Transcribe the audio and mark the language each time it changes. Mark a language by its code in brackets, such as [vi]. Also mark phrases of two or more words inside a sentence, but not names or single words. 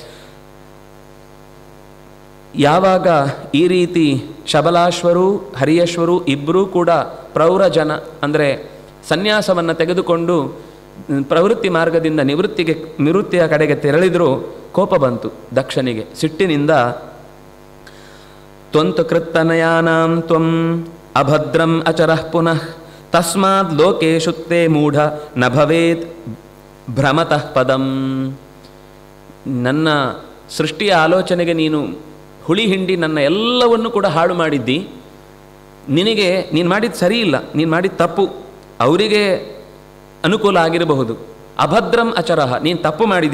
[kn] ಯಾವಾಗ ಈ ರೀತಿ ಶಬಲಾಶ್ವರು ಹರಿಯಶ್ವರು ಇಬ್ಬರೂ ಕೂಡ ಪ್ರೌರಜನ ಅಂದರೆ ಸನ್ಯಾಸವನ್ನು ತೆಗೆದುಕೊಂಡು ಪ್ರವೃತ್ತಿ ಮಾರ್ಗದಿಂದ ನಿವೃತ್ತಿಯ ಕಡೆಗೆ ತೆರಳಿದರೂ ಕೋಪ ಬಂತು ದಕ್ಷನಿಗೆ. [sa] ಸಿಟ್ಟಿನಿಂದ ತ್ವಂತು ಕೃತ್ತನಯಾನಾಂ ತ್ವಂ ಅಭದ್ರಂ ಅಚರಃ ಪುನಃ ತಸ್ಮಾದ್ ಲೋಕೇಶು ತೇ ಮೂಢ ನ ಭವೇತ್ ಭ್ರಮತಃ ಪದಂ. [kn] ನನ್ನ ಸೃಷ್ಟಿಯ ಆಲೋಚನೆಗೆ ನೀನು ಹುಳಿ ಹಿಂಡಿ ನನ್ನ ಎಲ್ಲವನ್ನು ಕೂಡ ಹಾಳು ಮಾಡಿದ್ದಿ. ನೀನು ಮಾಡಿದ್ದು ಸರಿ ಇಲ್ಲ, ನೀನು ಮಾಡಿದ ತಪ್ಪು. ಅವರಿಗೆ ಅನುಕೂಲ ಆಗಿರಬಹುದು, [sa] ಅಭದ್ರಂ ಅಚರಃ, [kn] ನೀನು ತಪ್ಪು ಮಾಡಿದ್ದು.